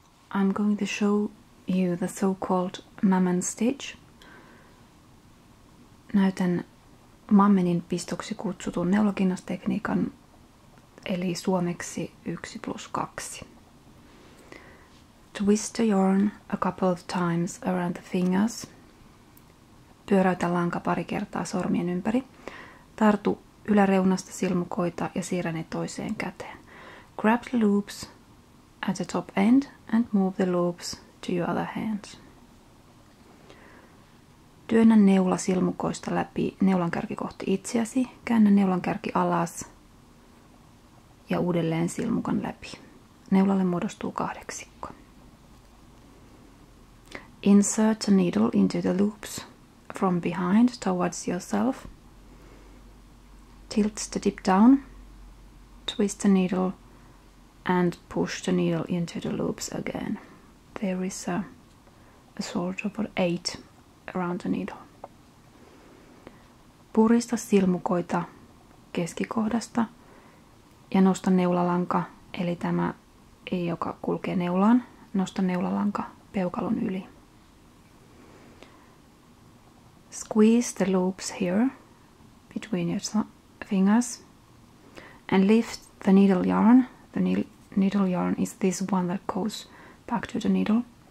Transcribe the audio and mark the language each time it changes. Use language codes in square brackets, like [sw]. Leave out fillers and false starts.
[en] I'm going to show you the so-called Mammon stitch. [fi] Näytän Mammenin pistoksi kutsutun neulakinnastekniikan, eli suomeksi 1+2. [en] Twist the yarn a couple of times around the fingers. [fi] Pyöräytä lanka pari kertaa sormien ympäri. Tartu yläreunasta silmukoita ja siirrä ne toiseen käteen. [en] Grab the loops at the top end and move the loops to your other hand. [fi] Työnnä neula silmukoista läpi neulankärki kohti itseäsi. Käännä neulankärki alas ja uudelleen silmukan läpi. Neulalle muodostuu kahdeksikko. [en] Insert the needle into the loops from behind towards yourself. Tilt the tip down. Twist the needle and push the needle into the loops again. There is a sort of an 8 around the needle. [fi] Purista silmukoita keskikohdasta ja nosta neulalanka, eli tämä joka kulkee neulaan, nosta neulalanka peukalon yli. [en] Squeeze the loops here between your fingers and lift the needle yarn. The needle yarn is this one that goes back to the needle.